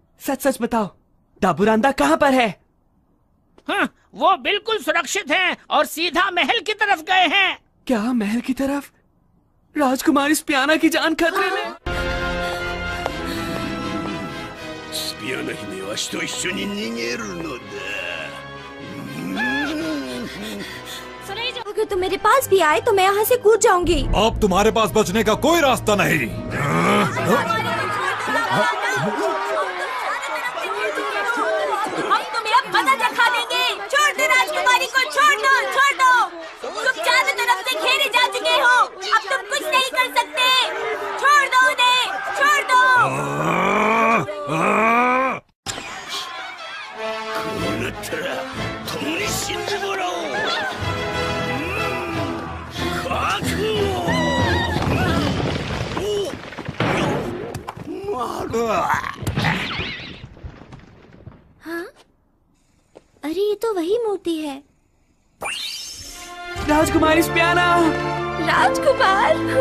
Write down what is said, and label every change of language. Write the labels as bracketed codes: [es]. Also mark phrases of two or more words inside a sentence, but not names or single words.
[hi] सच सच बताओ, दाबूरांदा कहाँ पर है? हाँ, वो बिल्कुल सुरक्षित हैं और सीधा महल की तरफ गए हैं। क्या महल की तरफ? राजकुमारी स्पियाना की जान खतरे में। [ja] スピアナ姫はわしと一緒に逃げるのだ。 [hi] अगर तुम मेरे पास भी आए तो मैं यहाँ से कूद जाऊंगी। अब तुम्हारे पास बचने का कोई रास्ता नहीं। हम तुम्हें अब मजा दिखा देंगे। छोड़ दो राजकुमारी को, छोड़ दो, छोड़ दो। तुम चारों तरफ से घेरे जा चुके हो, अब तुम कुछ नहीं कर सकते। छोड़ दो उन्हें, छोड़ दो। [ja] こうなったら共に死んでもらおう。覚悟。 [hi] हाँ? अरे ये तो वही मूर्ति है। राजकुमारी स्पियाना। राजकुमार।